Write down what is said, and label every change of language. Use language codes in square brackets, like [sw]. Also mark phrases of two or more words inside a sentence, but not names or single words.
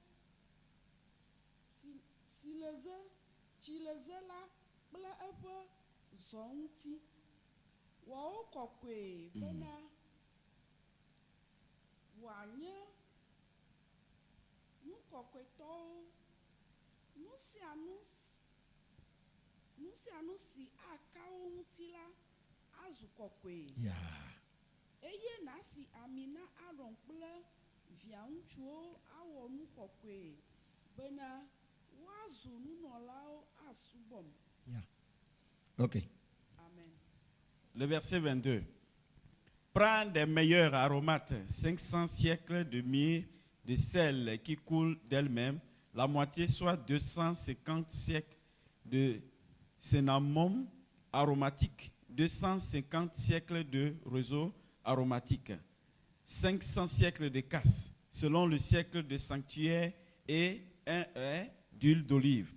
[ee] tsileze la kple eƒe zɔ ŋuti wɔwo kɔkɔe bena wòanye nu kɔkɔetɔwo nu sia nu si akawo ŋuti la azu kɔkɔe. Eye na si ami na Aron kple via ŋutsuwo awɔ nu kɔkɔe bena woazu nunɔlawo asubɔm. Ok. Amen. [fr] Le verset 22. Prends des meilleurs aromates, 500 siècles de myrrhe, de sel qui coule d'elle-même, la moitié soit 250 siècles de cinnamome aromatique, 250 siècles de roseau aromatique, 500 siècles de casse, selon le siècle de sanctuaire, et un d'huile d'olive.